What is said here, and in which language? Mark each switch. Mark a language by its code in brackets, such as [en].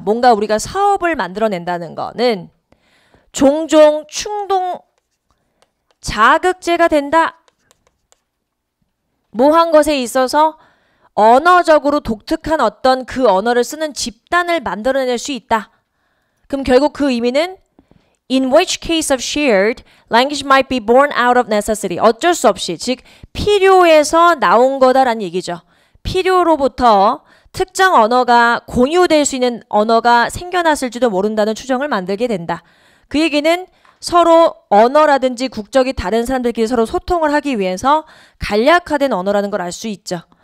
[ko] 뭔가 우리가 사업을 만들어낸다는 거는 종종 충동 자극제가 된다. 뭐 한 것에 있어서 언어적으로 독특한 어떤 그 언어를 쓰는 집단을 만들어낼 수 있다. 그럼 결국 그 의미는 [en] in which case of shared language might be born out of necessity. [ko] 어쩔 수 없이 즉 필요에서 나온 거다라는 얘기죠. 필요로부터 특정 언어가 공유될 수 있는 언어가 생겨났을지도 모른다는 추정을 만들게 된다. 그 얘기는 서로 언어라든지 국적이 다른 사람들끼리 서로 소통을 하기 위해서 간략화된 언어라는 걸 알 수 있죠.